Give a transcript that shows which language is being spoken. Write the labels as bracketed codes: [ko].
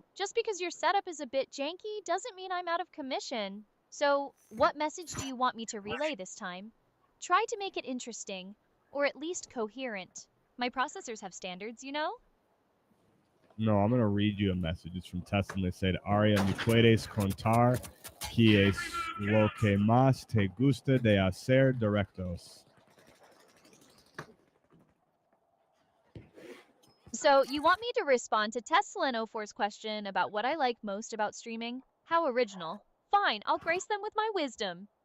[en] Just because your setup is a bit janky doesn't mean I'm out of commission. So, what message do you want me to relay this time? Try to make it interesting, or at least coherent. My processors have standards, you know? No, I'm gonna read you a message. It's from Tesla. They said, [es] Aria, me puedes contar que es lo que más te gusta de hacer directos. [en] So, you want me to respond to Tesla04's question about what I like most about streaming? How original. Fine, I'll grace them with my wisdom.